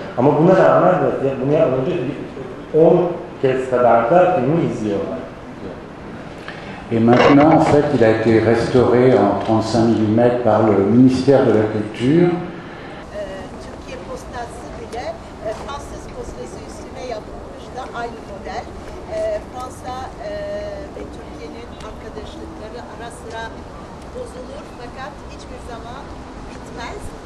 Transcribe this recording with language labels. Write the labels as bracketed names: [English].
[Turkish] Ama buna rağmen bunu yapmadan önce 10 kez kadar da filmi izliyorlar. [French] Et maintenant, en fait, il a été restauré en 35 mm par le ministère de la Culture. [Turkish] Türkiye postası bile Fransız postası üstüne yapılmış da aynı model. Fransa ve Türkiye'nin arkadaşlıkları ara sıra bozulur fakat hiçbir zaman bitmez.